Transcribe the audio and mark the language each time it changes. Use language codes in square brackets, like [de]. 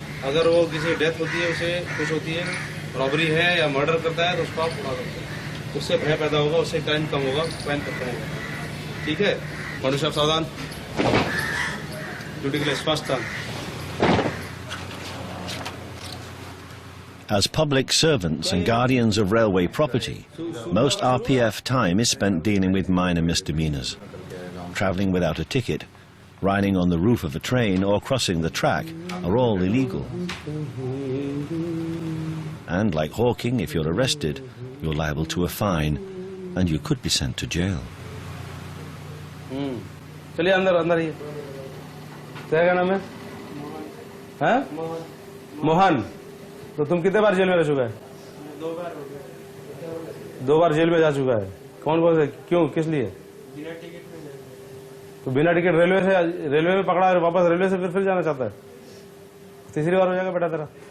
[hi] अगर वो किसी डेथ होती है, उसे कुछ होती है, रॉबरी है या मर्डर करता है, तो उसको आप उड़ा सकते हैं. उससे भय पैदा होगा, उससे क्राइम कम होगा, क्राइम कम होगा. ठीक है? मनुष्य आप सावधान, ड्यूटी के लिए स्पष्ट. [en] As public servants and guardians of railway property, most RPF time is spent dealing with minor misdemeanors. Travelling without a ticket, riding on the roof of a train or crossing the track are all illegal. And like hawking, if you're arrested, you're liable to a fine and you could be sent to jail. [hi] चलिए अंदर अंदर ही क्या नाम है हैं मोहन तो तुम कितने बार जेल में रह चुका है 2 बार जेल में जा चुका है कौन कौन से क्यों किस लिए तो बिना टिकट रेलवे में पकड़ा और वापस रेलवे से फिर जाना चाहता है तीसरी बार हो जाएगा बेटा तेरा